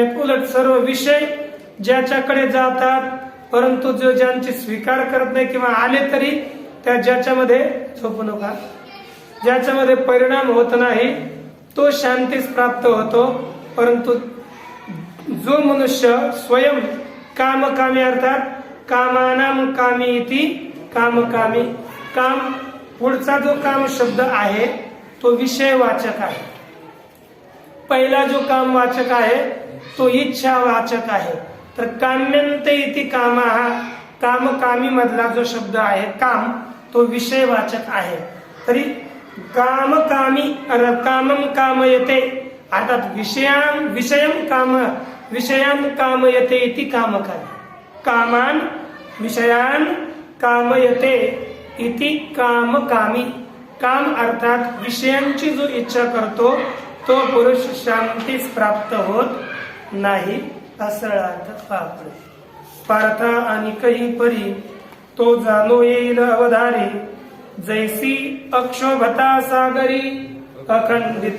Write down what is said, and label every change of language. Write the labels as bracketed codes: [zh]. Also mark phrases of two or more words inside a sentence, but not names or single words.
[mr] उलट सर्व विषय ज्याच्याकडे जातात, परंतु जो ज्यांची स्वीकार करत नाही किंवा आले तरी त्या ज्याच्यामध्ये झोपू नका, ज्याच्यामध्ये परिणाम होत नाही तो शांतीस प्राप्त होतो. परंतु जो मनुष्य स्वयं कामकामी अर्थात [sa] कामानाम कामी इति कामकामी, [mr] काम पुढचा जो काम शब्द आहे तो विषयवाचक आहे. पहिला जो काम वाचक आहे तो इच्छा वाचक आहे. तर [sa] काम्यन्ते इति कामा [mr] हा कामकामी मधला जो शब्द आहे काम तो विषयवाचक आहे. [sa] तरी कामकामी कामम कामयते अर्थात विषयान कामयते इति कामकामी, कामान विषयान कामयते इति कामकामी. [mr] काम अर्थात विषयांची जो इच्छा करतो तो पुरुष शांतीस प्राप्त होत नाही, असा अर्थ पाहतो. पार्थ आणि काही परी तो जाणो येईल अवधारी, जैसी अक्षोभता सागरी अखंडित.